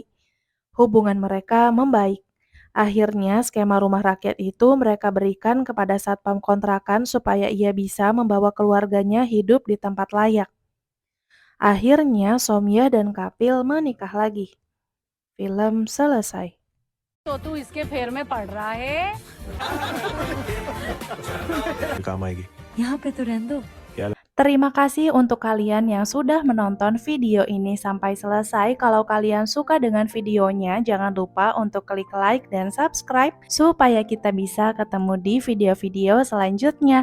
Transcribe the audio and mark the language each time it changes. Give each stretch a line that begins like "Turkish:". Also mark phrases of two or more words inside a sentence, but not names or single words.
Indonesian: Hubungan mereka membaik. Akhirnya skema rumah rakyat itu mereka berikan kepada satpam kontrakan supaya ia bisa membawa keluarganya hidup di tempat layak. Akhirnya Soumya dan Kapil menikah lagi. Film selesai.
Hindi: तो तू इसके फेर में पड़ रहा है काम आएगी यहाँ पे तो रहने दो।
Indonesian: Terima kasih untuk kalian yang sudah menonton video ini sampai selesai. Kalau kalian suka dengan videonya, jangan lupa untuk klik like dan subscribe supaya kita bisa ketemu di video-video selanjutnya.